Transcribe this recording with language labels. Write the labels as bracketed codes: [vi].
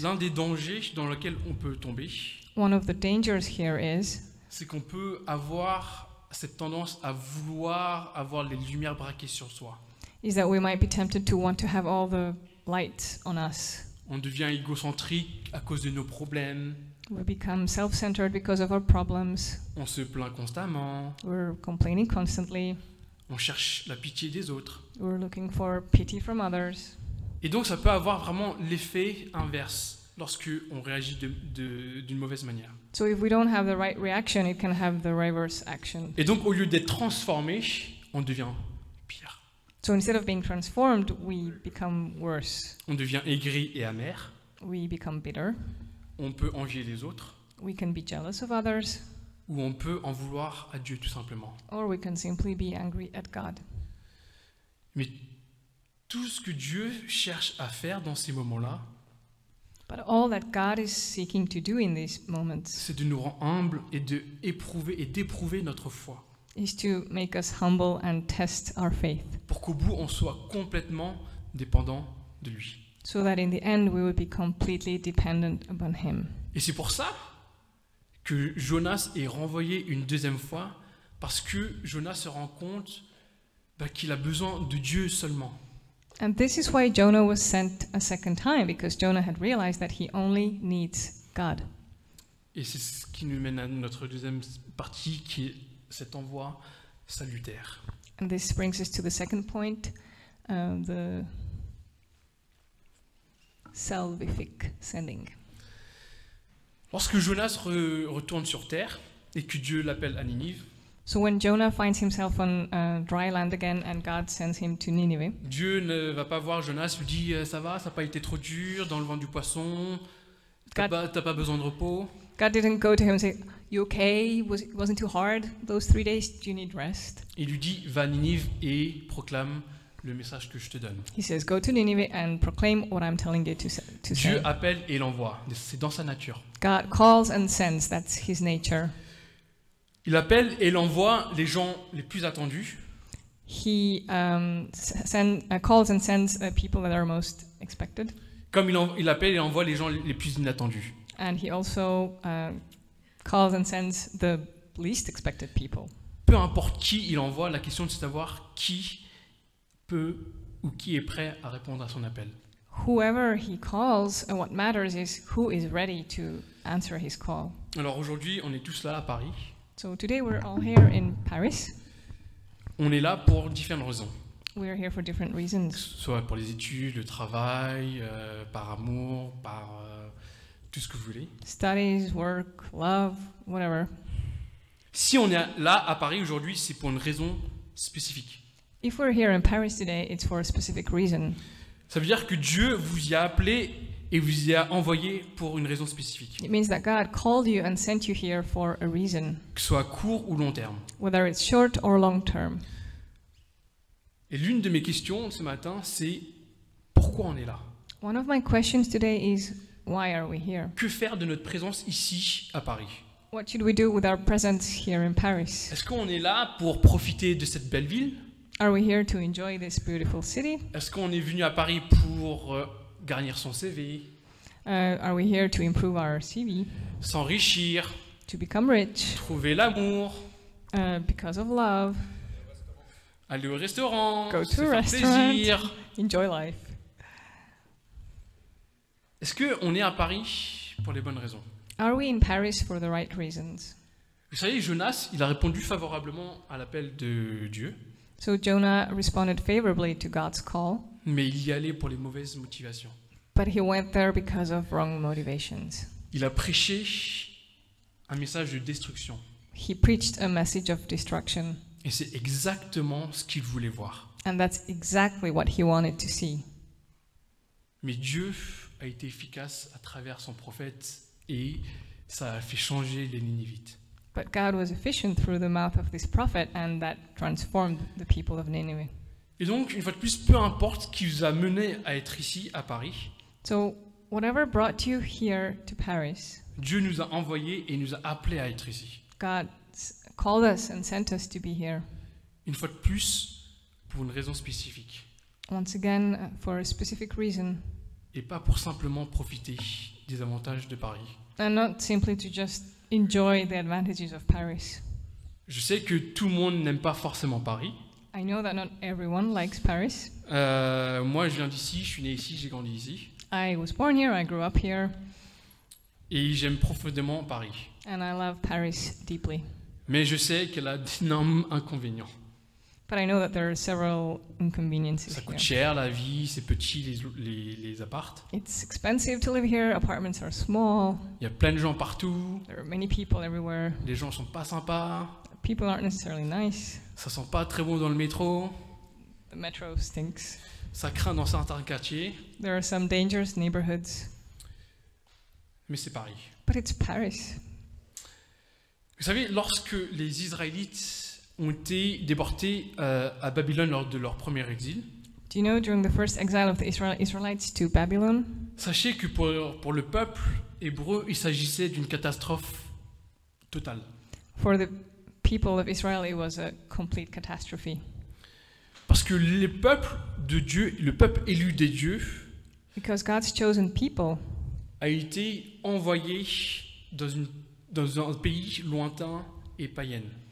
[fr] L'un des dangers dans lesquels on peut tomber, [en] One of the dangers here is [fr] c'est qu'on peut avoir cette tendance à vouloir avoir les lumières braquées sur soi. [en] that we might be tempted to want to have all the light on us. [fr] On devient égocentrique à cause de nos problèmes, [en] We become self-centered because of our problems. [fr] on se plaint constamment, [en] We're complaining constantly. [fr] on cherche la pitié des autres. [en] We're looking for pity from others. [fr] Et donc ça peut avoir vraiment l'effet inverse lorsque on réagit d'une mauvaise manière. [en] So if we don't have the right reaction, it can have the reverse action. [fr] Et donc au lieu d'être transformé, on devient pire. [en] So instead of being transformed, we become worse. [fr] On devient aigri et amer. [en] We become bitter. [fr] On peut envier les autres. [en] We can be jealous of others. [fr] Ou on peut en vouloir à Dieu tout simplement. [en] Or we can simply be angry at God. [fr] Mais tout ce que Dieu cherche à faire dans ces moments-là, [en] But all that God is seeking to do in these moments [fr] c'est de nous rendre humbles et d'éprouver notre foi. [en] is to make us humble and test our faith, [fr] Pour qu'au bout, on soit complètement dépendant de lui. [en] so that in the end we will be completely dependent upon Him. [fr] Et c'est pour ça que Jonas est renvoyé une deuxième fois, parce que Jonas se rend compte qu'il a besoin de Dieu seulement. [en] And this is why Jonah was sent a second time, because Jonah had realized that he only needs God. [fr] Et c'est ce qui nous mène à notre deuxième partie, qui est cet envoi salutaire. [en] And this brings us to the second point, the salvific sending. [fr] Lorsque Jonas retourne sur terre et que Dieu l'appelle à Ninive, [en] So when Jonah finds himself on dry land again and God sends him to Nineveh, [fr] Dieu ne va pas voir Jonas, lui dit ça va, ça n'a pas été trop dur dans le ventre du poisson, t'as pas besoin de repos. [en] God didn't go to him and say, "You okay? It wasn't too hard those 3 days? Do you need rest?" [fr] Il lui dit va à Ninive et proclame le message que je te donne. [en] He says, "Go to Nineveh and proclaim what I'm telling you to [fr] Dieu [en] say." [fr] appelle et l'envoie, c'est dans sa nature. [en] God calls and sends. That's His nature. [fr] Il appelle et l'envoie les gens les plus attendus, [en] He calls and sends people that are most expected, [fr] comme il appelle et envoie les gens les plus inattendus. [en] and He also calls and sends the least expected people. [fr] Peu importe qui il envoie, la question c'est de savoir qui peut ou qui est prêt à répondre à son appel. [en] Whoever He calls, and what matters is who is ready to answer His call. [fr] Alors aujourd'hui, on est tous là à Paris. [en] So today we're all here in Paris. [fr] On est là pour différentes raisons. [en] We're here for different reasons. [fr] Soit pour les études, le travail, par amour, par tout ce que vous voulez. [en] Studies, work, love, whatever. [fr] Si on est là à Paris aujourd'hui, c'est pour une raison spécifique. [en] If we're here in Paris today, it's for a specific reason. [fr] Ça veut dire que Dieu vous y a appelé et vous y a envoyé pour une raison spécifique, [en] It means that God called you and sent you here for a reason, [fr] que ce soit à court ou long terme. [en] whether it's short or long term. [fr] Et l'une de mes questions ce matin, c'est pourquoi on est là? [en] One of my questions today is, why are we here? [fr] Que faire de notre présence ici à Paris? [en] What should we do with our presence here in Paris? [fr] Est-ce qu'on est là pour profiter de cette belle ville? [en] Are we here to enjoy this beautiful city? [fr] Est-ce qu'on est venu à Paris pour garnir son CV, [en] Are we here to improve our CV, [fr] s'enrichir, [en] to become rich, [fr] trouver l'amour, [en] because of love, [fr] aller au restaurant, [en] Go [fr] se [en] to a [fr] faire [en] restaurant. [fr] plaisir? [en] enjoy life? [fr] Est-ce qu'on est à Paris pour les bonnes raisons? [en] Are we in Paris for the right reasons? [fr] Vous savez, Jonas, il a répondu favorablement à l'appel de Dieu, [en] So Jonah responded favorably to God's call, [fr] mais il y allait pour les mauvaises motivations. [en] but he went there because of wrong motivations. [fr] Il a prêché un message de destruction. [en] He preached a message of destruction, [fr] Et c'est exactement ce qu'il voulait voir. [en] and that's exactly what he wanted to see. [fr] Mais Dieu a été efficace à travers son prophète et ça a fait changer les Ninivites. [en] But God was efficient through the mouth of this prophet, and that transformed the people of Nineveh. [fr] Et donc, une fois de plus, peu importe qui vous a mené à être ici, à Paris, [en] So, whatever brought you here to Paris, [fr] Dieu nous a envoyés et nous a appelés à être ici. [en] God called us and sent us to be here. [fr] Une fois de plus, pour une raison spécifique. [en] Once again, for a specific reason, [fr] Et pas pour simplement profiter des avantages de Paris. [en] and not simply to just enjoy the advantages of Paris. [fr] Je sais que tout le monde n'aime pas forcément Paris. [en] I know that not everyone likes Paris. [fr] Moi, je viens d'ici, je suis né ici, j'ai grandi ici. [en] I was born here, I grew up here, [fr] Et j'aime profondément Paris. [en] and I love Paris deeply. [fr] Mais je sais qu'elle a d'énormes inconvénients. [en] But I know that there are several inconveniences [fr] Ça coûte [en] here. [fr] cher la vie, c'est petit les apparts. [en] It's expensive to live here, apartments are small, [fr] Il y a plein de gens partout, [en] there are many people everywhere, [fr] les gens sont pas sympas, [en] people aren't necessarily nice, [fr] ça sent pas très bon dans le métro, [en] the metro stinks, [fr] ça craint dans certains quartiers, [en] there are some dangerous neighborhoods, [fr] mais c'est Paris. [en] but it's Paris. [fr] Vous savez, lorsque les Israélites ont été déportés à Babylone lors de leur premier exil, [en] Do you know, during the first exile of the Israelites to Babylon, [fr] sachez que pour le peuple hébreu, il s'agissait d'une catastrophe totale. [en] for the people of Israel, it was a complete catastrophe. [fr] Parce que le peuple de Dieu, le peuple élu des dieux, [en] Because God's chosen people [fr] a été envoyé dans un pays lointain et païen.